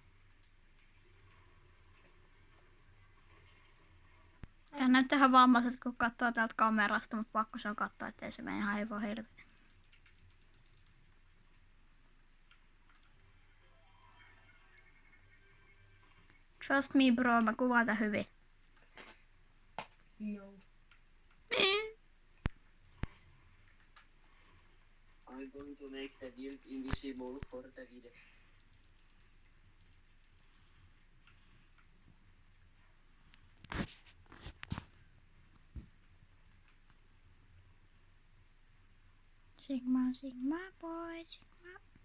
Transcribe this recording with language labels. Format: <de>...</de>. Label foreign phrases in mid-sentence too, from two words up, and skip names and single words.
<fi>Tää näyttää ihan vammaiset, kun katsoo täältä kamerasta, mutta pakko se on katsoa, ettei se mene ihan hevon helvetin.</fi> <en>Trust me bro,</en> <fi>mä kuvaan tän hyvin. Joo.</fi> <en>I'm going to make the build invisible for the video. Sigma, sigma boy, sigma.</en>